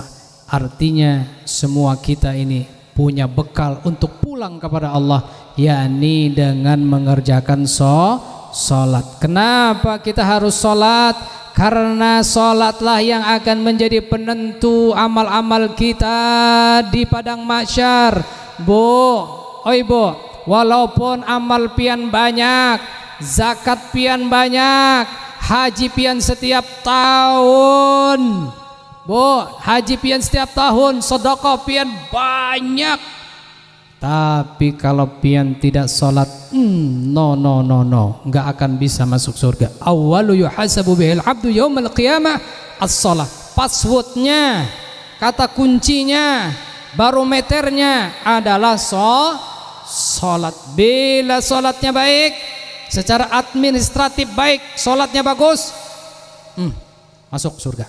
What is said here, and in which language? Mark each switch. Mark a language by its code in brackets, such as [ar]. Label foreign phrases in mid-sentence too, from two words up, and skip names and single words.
[id] Artinya semua kita ini punya bekal untuk pulang kepada Allah, yakni dengan mengerjakan salat. Kenapa kita harus salat? Karena salatlah yang akan menjadi penentu amal-amal kita di padang mahsyar. Bu, oi Bu, walaupun amal pian banyak, zakat pian banyak, haji pian setiap tahun, Bu, haji pian setiap tahun, sedekah pian banyak, tapi kalau pian tidak salat, no, nggak akan bisa masuk surga. [ar] Awwalu yuhasabu bihil abdu yaumal qiyamah as-salah. [id] Passwordnya, kata kuncinya, barometernya adalah salat. Bila salatnya baik, secara administratif baik, salatnya bagus, masuk surga.